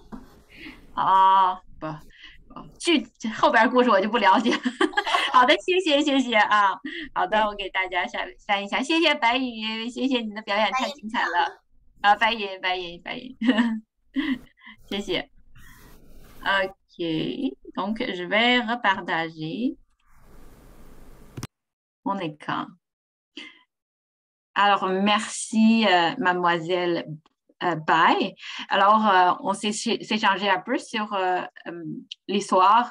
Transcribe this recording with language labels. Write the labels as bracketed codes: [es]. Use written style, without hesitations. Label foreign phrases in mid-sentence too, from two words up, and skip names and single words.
[zh] 哦，不，后边故事我就不了解。好的，谢谢啊。好的，我给大家翻一下，谢谢白宇，谢谢你的表演太精彩了。啊，白宇，谢谢。 [fr] OK, donc je vais repartager mon écran. Alors, merci, mademoiselle Bai. Alors, on s'est échangé un peu sur l'histoire.